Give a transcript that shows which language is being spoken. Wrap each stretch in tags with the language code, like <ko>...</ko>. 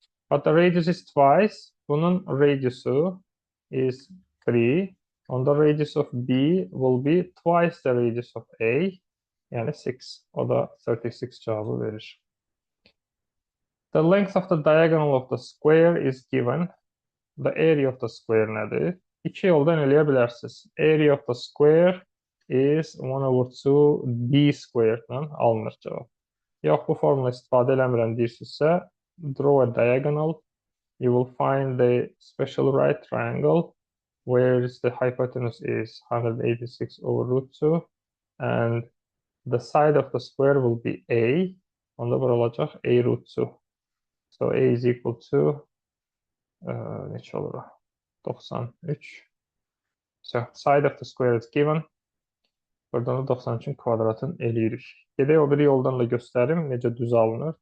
<en>But the radius is twice.</en> <az>Bunun radiusu</az> <en>is 3.</en> <az>Onda</az> <en>radius of B will be twice the radius of A.</en> <az>Yani 6. O da 36 cevabı verir.</az> <en>The length of the diagonal of the square is given. The area of the square</en> <az>nedir? İki yoldan eləyə bilərsiniz.</az> <en>Area of the square is 1 over 2 B squared-dan</en> <az>alınır cavab. Yox, bu formula istifadə eləmirəm deyirsinizsə,</az> <en>draw a diagonal. You will find the special right triangle where the hypotenuse is 186 over root 2 and the side of the square will be A.</en> <az>Onda bura olacaq A root 2.</az> <en>So A is equal to</en> <az>neçə olur? 93.</az> <en>So side of the square is given.</en> <az>Buradan da 93-ün kvadratını eləyirik. Gedək o biri yoldan da göstərim necə düz alınır.</az>